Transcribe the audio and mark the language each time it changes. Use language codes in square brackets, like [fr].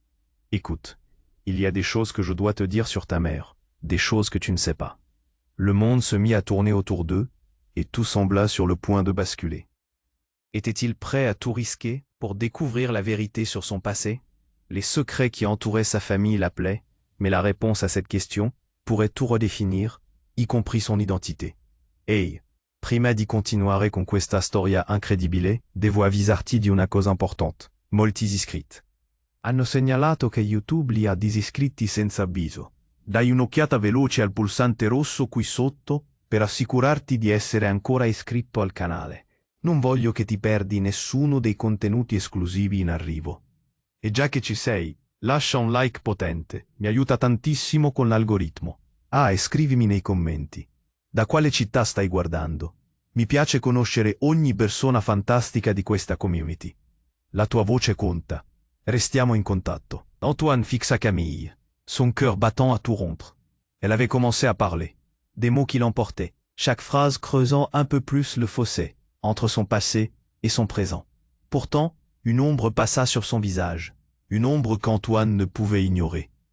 [fr] « Écoute, il y a des choses que je dois te dire sur ta mère, des choses que tu ne sais pas. » Le monde se mit à tourner autour d'eux, et tout sembla sur le point de basculer. Était-il prêt à tout risquer pour découvrir la vérité sur son passé? Les secrets qui entouraient sa famille l'appelaient, mais la réponse à cette question pourrait tout redéfinir, y compris son identité. [it] Ehi, prima di continuare con questa storia incredibile, devo avvisarti di una cosa importante. Molti iscritti hanno segnalato che YouTube li ha disiscritti senza avviso. Dai un'occhiata veloce al pulsante rosso qui sotto per assicurarti di essere ancora iscritto al canale. Non voglio che ti perdi nessuno dei contenuti esclusivi in arrivo. E già che ci sei, lascia un like potente, mi aiuta tantissimo con l'algoritmo. Ah, e scrivimi nei commenti. Da quale città stai guardando? Mi piace conoscere ogni persona fantastica di questa community. La tua voce conta. Restiamo in contatto. [fr] Antoine fixa Camille, son cœur battant à tout rompre. Elle avait commencé à parler. Des mots qui l'emportaient, chaque phrase creusant un peu plus le fossé entre son passé et son présent. Pourtant, une ombre passa sur son visage, une ombre qu'Antoine ne pouvait ignorer.